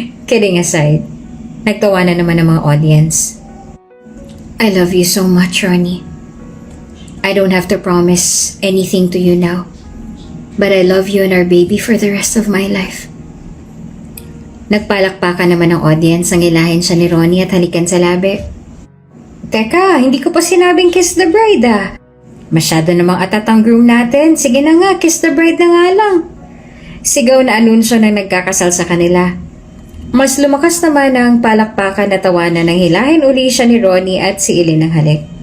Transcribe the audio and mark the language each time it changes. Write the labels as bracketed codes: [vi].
[en] Kidding aside, [tl] nagtawa na naman ang mga audience. [en] I love you so much, Ronnie. I don't have to promise anything to you now. But I love you and our baby for the rest of my life. [tl] Nagpalakpakan naman ang audience ang ilahin siya ni Ronnie at halikan sa labi. Teka, hindi ko pa sinabing [en] kiss the bride [tl] ah. Masyado namang atat ang groom natin. Sige na nga, [en] kiss the bride [tl] na nga lang. Sigaw na anunsyo ng nagkakasal sa kanila. Mas lumakas naman ang palakpakan na tawanan nang hilahin uli siya ni Ronnie at si Eileen ng halik.